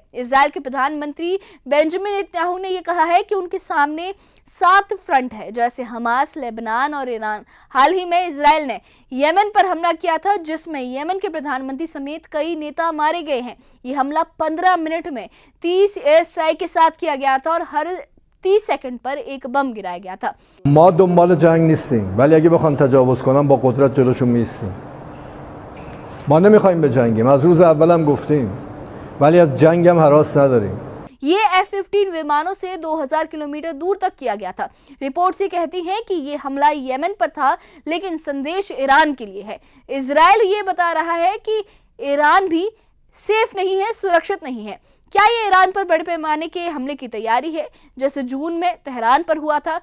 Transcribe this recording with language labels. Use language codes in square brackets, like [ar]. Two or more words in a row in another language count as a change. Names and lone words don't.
[hi] इसराइल के प्रधानमंत्री बेंजामिन नेतन्याहू ने यह कहा है कि उनके सामने 7 फ्रंट है, जैसे हमास, लेबनान और ईरान। हाल ही में इसराइल ने यमन पर हमला किया था, जिसमें यमन के प्रधानमंत्री समेत कई नेता मारे गए हैं। ये हमला 15 मिनट में 30 [en] air strike [hi] के साथ किया गया था और हर 30 सेकंड पर एक बम गिराया गया था। [fa] ما دنبال جنگ نیستیم، ولی اگه بخوان تجاوز کنن با قدرت جلوشون میستیم. ما نمیخوایم به جنگیم، از روز اولم گفتیم، ولی از جنگ هم هراس نداریم. [hi] ये F-15 विमानों से 2000 किलोमीटर दूर तक किया गया था। रिपोर्ट्स ये कहती हैं कि ये हमला यमन पर था, लेकिन संदेश ईरान के लिए है। इसराइल ये बता रहा है कि ईरान भी सेफ नहीं है, सुरक्षित नहीं है। क्या ये ईरान पर बड़े पैमाने के हमले की तैयारी है, जैसे जून में तेहरान पर हुआ था?